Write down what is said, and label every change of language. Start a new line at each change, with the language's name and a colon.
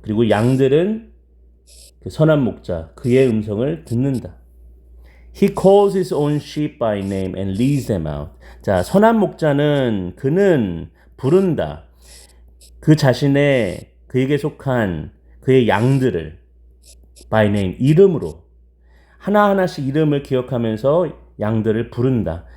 Korean: 그리고 양들은 그 선한 목자 그의 음성을 듣는다.
English: He calls his own sheep by name and leads them out.
Korean: 자, 선한 목자는 그는 부른다. 그에게 속한 그의 양들을
English: by name,
Korean: 이름으로 하나하나씩 이름을 기억하면서 양들을 부른다.